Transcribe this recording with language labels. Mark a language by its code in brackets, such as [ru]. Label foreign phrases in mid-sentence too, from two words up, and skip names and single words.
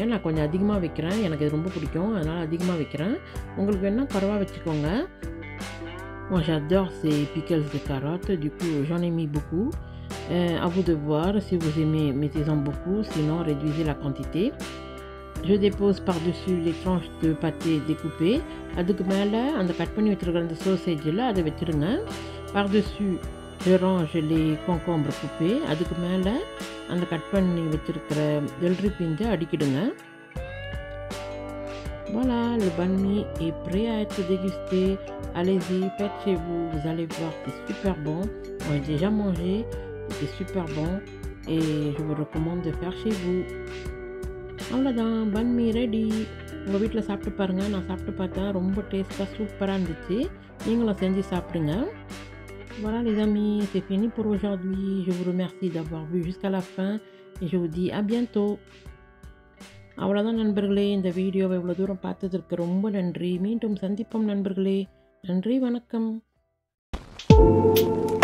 [ta] நான் கொஞ்சம் அதிகமாக வைக்கிறேன். எனக்கு இது ரொம்ப பிடிக்கும், அதனால் அதிகமாக வைக்கிறேன். உங்களுக்கு வேணால் குறைவாக வச்சுக்கோங்க. [fr] Moi j'adore ces pickles de carottes, du coup j'en ai mis beaucoup. À vous de voir, si vous aimez, mettez-en beaucoup, sinon réduisez la quantité. Je dépose par-dessus les tranches de pâté découpées. [ta] அதுக்கு மேலே அந்த கட் பண்ணி வச்சுருக்கிற அந்த சோசேஜில் அதை வச்சுருங்க. [fr] Par-dessus je range les concombres coupés. [ta] அதுக்கு மேலே அந்த கட் பண்ணி வச்சுருக்கிற வெள்ளரி பிஞ்சை அடுக்கிடுங்க. [fr] Voilà, le banh mi est prêt à être dégusté. Allez-y, faites chez vous, vous allez voir, c'est super bon. Moi j'ai déjà mangé, c'est super bon et je vous recommande de faire chez vous. [ta] அவ்வளோதான், பன் மீ ரெடி. உங்கள் வீட்டில் சாப்பிட்டு பாருங்கள். நான் சாப்பிட்டு பார்த்தேன், ரொம்ப டேஸ்ட்டாக சூப்பராக இருந்துச்சு. நீங்களும் செஞ்சு சாப்பிடுங்க. [fr] Voilà les amis, c'est fini pour aujourd'hui. Je vous remercie d'avoir vu jusqu'à la fin et je vous dis à bientôt. [ta] அவ்வளோதான் நண்பர்களே, இந்த வீடியோவை இவ்வளோ தூரம் பார்த்ததற்கு ரொம்ப நன்றி. மீண்டும் சந்திப்போம் நண்பர்களே. நன்றி, வணக்கம்.